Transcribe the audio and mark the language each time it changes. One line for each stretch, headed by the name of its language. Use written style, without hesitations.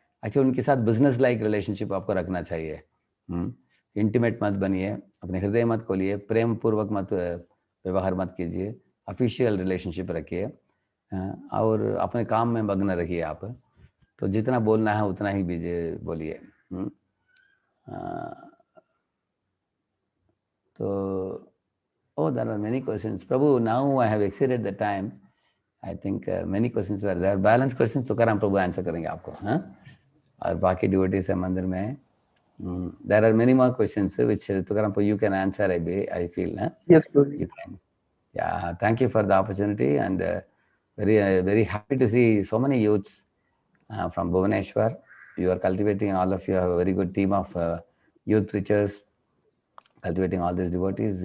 Hindi: Actually उनके साथ business like relationship आपको रखना चाहिए। इंटीमेट मत बनिए, अपने हृदय मत खोलिए, प्रेम पूर्वक मत व्यवहार मत कीजिए, ऑफिशियल रिलेशनशिप रखिए और अपने काम में मग्न रखिए। आप तो जितना बोलना है उतना ही बोलिए।
English: तो oh, there are many questions. Prabhu, now I have exceeded the time. I think many questions were there. Balance questions
Hindi: Tukaram Prabhu answer करेंगे आपको। हाँ, और बाकी डिवोटीज है मंदिर में।
English: There are many more questions which Tukaram Prabhu you can answer. I feel. Huh? Yes, Prabhu. You can. Yeah, thank you for the opportunity, and very happy to see so many youths from Bhubaneswar. You are cultivating, all of you have a very good team of youth preachers, cultivating all these devotees.